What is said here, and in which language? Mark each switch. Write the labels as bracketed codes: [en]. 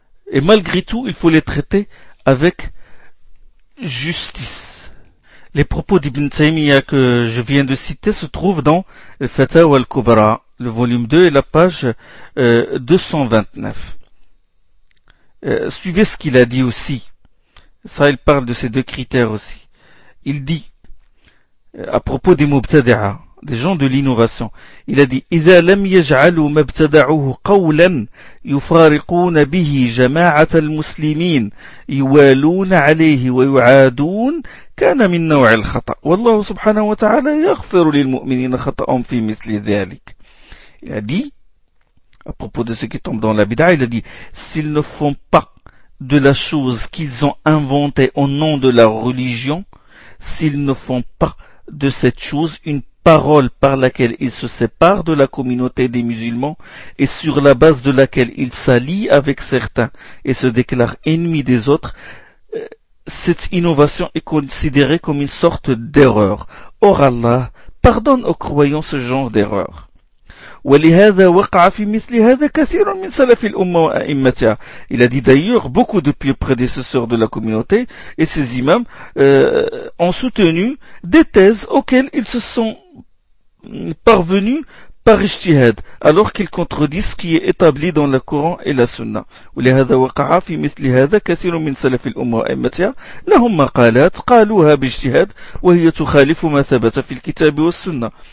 [fr] Et malgré tout, il faut les traiter avec justice. Les propos d'Ibn Taymiyyah que je viens de citer se trouvent dans le Fatawa al-Kubra, le volume 2 et la page 229. Suivez ce qu'il a dit aussi. Ça, il parle de ces deux critères aussi. Il dit, à propos des mubtadi'a, des gens de l'innovation, il a dit, [ar] إِذَا لَمْ يَجْعَلُوا مَبْتَدَعُوهُ قَوْلًا يُفَارِقُونَ بِهِ جَمَاعَةَ الْمُسْلِمِينَ يُوَالُونَ عَلَيْهِ وَيُعَادُونَ كَانَ مِنْ نَوْعِ الْخَطَأ وَاللَّهُ سُبْحَانَهُ وَتَعَالَى يَغْفِرُ لِلْمُؤْمِنِينَ خَطَأَهُمْ فِي مِثْلِ ذَلِكَ. [fr] Il a dit, à propos de ceux qui tombent dans la bid'a, il a dit, s'ils ne font pas de la chose qu'ils ont inventée au nom de la religion, s'ils ne font pas de cette chose une parole par laquelle ils se séparent de la communauté des musulmans et sur la base de laquelle ils s'allient avec certains et se déclarent ennemis des autres, cette innovation est considérée comme une sorte d'erreur. Or Allah pardonne aux croyants ce genre d'erreur. [ar] ولهذا وقع في مثل هذا كثير من سلف الأمة وأئمتها. [fr] Il a dit d'ailleurs, beaucoup de pieux prédécesseurs de la communauté et ses imams ont soutenu des thèses auxquelles ils se sont parvenus par ijtihad, alors qu'ils contredisent ce qui est établi dans le Coran et la Sunna. [ar] ولهذا وقع في مثل هذا كثير من سلف الأمة وأئمتها لهم مقالات قالوها باجتهاد وهي تخالف ما ثبت في الكتاب والسنة.